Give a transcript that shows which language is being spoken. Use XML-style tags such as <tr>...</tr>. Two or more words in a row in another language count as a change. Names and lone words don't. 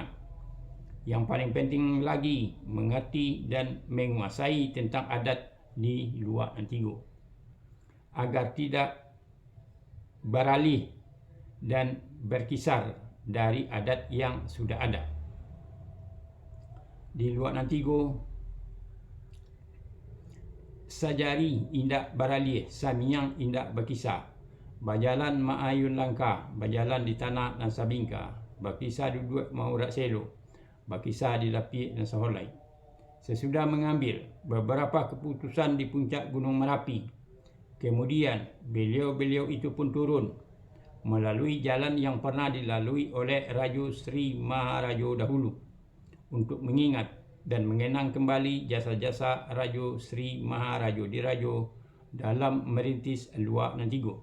<id>Yang paling penting lagi, mengerti dan menguasai tentang adat di Luak Nantigo, agar tidak beralih dan berkisar dari adat yang sudah ada.</id> <min>Di Luak Nantigo, sajari indak beralih, samiang indak berkisar. Bajalan maayun langkah, berjalan di tanah dan sabingka, berkisar duduk mau rak selo, berkisar di lapik dan saholai.</min> <id>Sesudah mengambil beberapa keputusan di puncak Gunung Merapi, kemudian beliau-beliau itu pun turun melalui jalan yang pernah dilalui oleh Raja Sri Maharaja dahulu, untuk mengingat dan mengenang kembali jasa-jasa Raja Sri Maharaja Diraja dalam merintis Luak Nantigo.</id>